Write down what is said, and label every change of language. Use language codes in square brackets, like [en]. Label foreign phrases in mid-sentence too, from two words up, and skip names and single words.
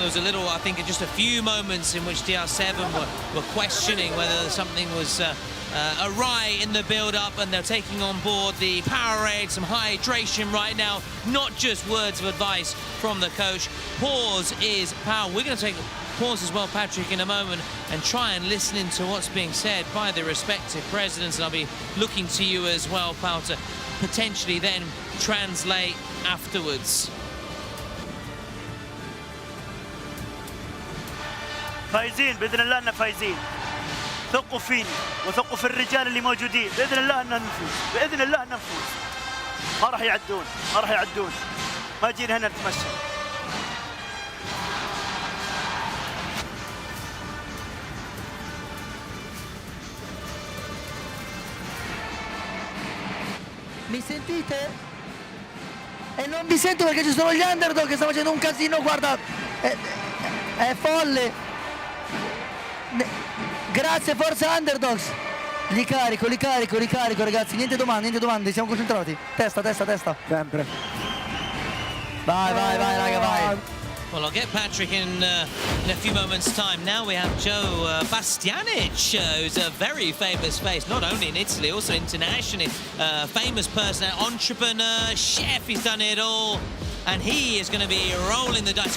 [en] There was a little, I think, just a few moments in which DR7 were questioning whether something was awry in the build-up, and they're taking on board the Powerade, some hydration right now, not just words of advice from the coach. Pause is power. We're going to take a pause as well, Patrick, in a moment, and try and listen into what's being said by the respective presidents, and I'll be looking to you as well, Pal, to potentially then translate afterwards. [ar] فايزين باذن الله اننا فايزين. ثقوا فيني وثقوا في الرجال اللي موجودين، باذن الله اننا نفوز، باذن الله اننا نفوز. ما راح يعدون، ما راح يعدون. ما جينا هنا نتمشى. [it] Mi sentite? E non vi sento perché ci sono gli underdog che stanno facendo un casino, guarda, è folle. Grazie, forza underdogs. Li carico ragazzi, niente domande, siamo concentrati. Testa. Sempre. Vai raga, vai. [en] Well, I'll get Patrick in a few moments' time. Now we have Joe Bastianic, who's a very famous face, not only in Italy, also internationally. Famous person, entrepreneur, chef, he's done it all. And he is going to be rolling the dice.